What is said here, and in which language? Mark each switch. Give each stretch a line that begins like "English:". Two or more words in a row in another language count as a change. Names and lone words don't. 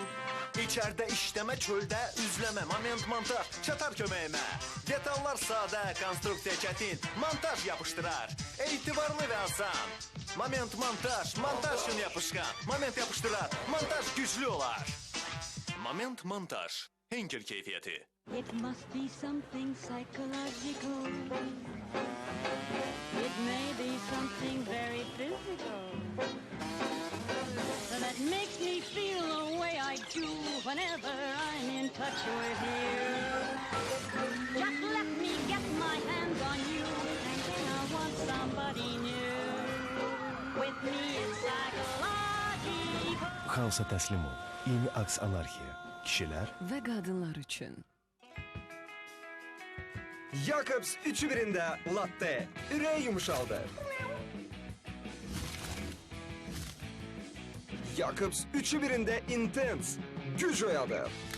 Azerbaijani: İçərdə işləmə, çöldə üzləmə. Moment montaj çatar köməyimə. Detallar sadə, konstruksiya çətin. Montaj yapışdırar, etibarlı və asan. Moment montaj, montaj üçün yapışkan. Moment yapışdırar, montaj güclü olar. Moment montaj, Henkel keyfiyyəti.
English: It must be something psychological. It may be something very physical. That makes me feel the way I do whenever I'm in touch with you. Just let me get my hands on you, and then I want somebody new. With me it's psychological.
Azerbaijani: Xaosa təslim ol. Yeni aks anarxiya. Kişilər və qadınlar üçün. Jacobs üçü birində latte. Ürək yumuşaldır. Jakobs 3'ü 1'inde Intense güc oyadır.